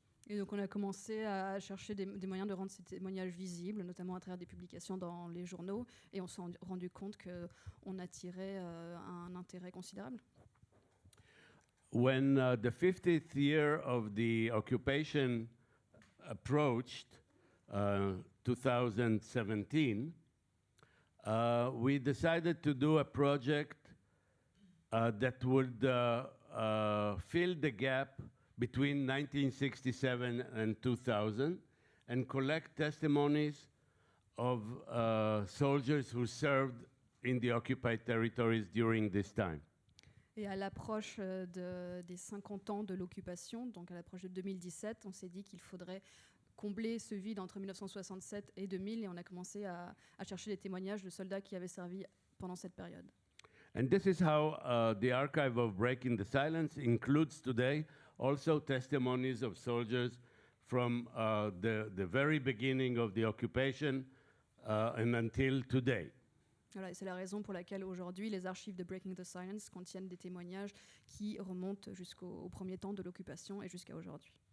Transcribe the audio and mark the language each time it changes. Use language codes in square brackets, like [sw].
[fr] Et donc on a commencé à chercher des moyens de rendre ces témoignages visibles, notamment à travers des publications dans les journaux, et on s'est rendu compte qu'on attirait un intérêt considérable. [en] When the 50th year of the occupation approached, 2017, we decided to do a project that would fill the gap between 1967 and 2000 and collect testimonies of soldiers who served in the occupied territories during this time. [fr] Et à l'approche des 50 ans de l'occupation, donc à l'approche de 2017, on s'est dit qu'il faudrait combler ce vide entre 1967 et 2000, et on a commencé à chercher des témoignages de soldats qui avaient servi pendant cette période. [en] And this is how the archive of Breaking the Silence includes today also testimonies of soldiers from the very beginning of the occupation and until today. [fr] Voilà, et c'est la raison pour laquelle aujourd'hui les archives de Breaking the Silence contiennent des témoignages qui remontent jusqu'au premier temps de l'occupation et jusqu'à aujourd'hui.